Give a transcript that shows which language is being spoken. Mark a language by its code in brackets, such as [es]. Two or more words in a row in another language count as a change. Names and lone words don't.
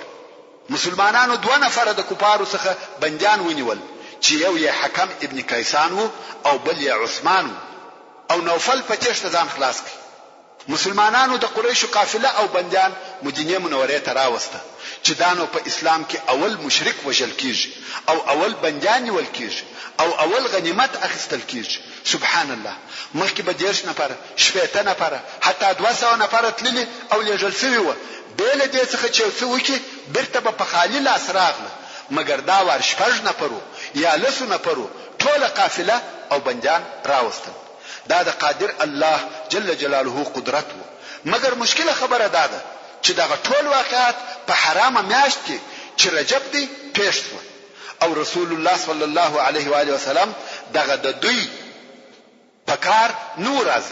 [ps] مسلمانانو 2 نفر د کفارو څخه بنديان ونیول چې یو یې حکم ابن کیسان وو او بل یې عثمان وو او نوفل په تشته ځان خلاص کړ. مسلمانانو د قریشو قافله او بنديان مدینه منوره ته راوسته چې دانو په اسلام کې اول مشرک وجل کیږي او اول بنديان نیول کیږي او اول غنیمت اخیستل کیږي. [ar] سبحان الله. [ps] مخکې به 10 نفر، 15 نفر، حتی 200 نفر تللی او لېږل شوي و. بیل دې څخه چې څه وکي بیرته به په خالي لاس راغله مګر دا ور 6 نفرو یا 10 نفرو ټول قافله او بنديان راوستل. دا د قادر [ar] الله جل جلاله [ps] قدرت وو. مګر مشکله خبره ده چې دا ټول واقعات په حرامه میاشت کې چې رجب دی پیښ شو او رسول الله [ar] صلی الله علیه و آله وسلم [ps] دغه د دوی پکار نور راځي.